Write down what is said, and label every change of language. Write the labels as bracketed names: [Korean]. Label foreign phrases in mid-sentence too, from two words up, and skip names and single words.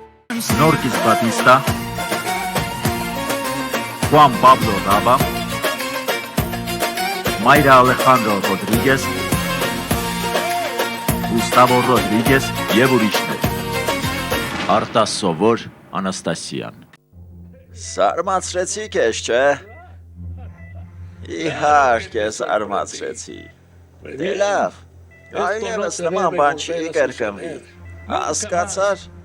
[Armenian] Norquis Batista, Juan Pablo Raba, Mayra Alejandro Rodríguez, Gustavo Rodríguez եւ ուրիշներ։ Արտաս Սովոր Անաստասյան։ Զարմացրեցի քեզ, չէ՞։ Իհարկե զարմացրեցի։ Դե լավ, այլևս նման բան չի կրկնվի։ Հասկացար։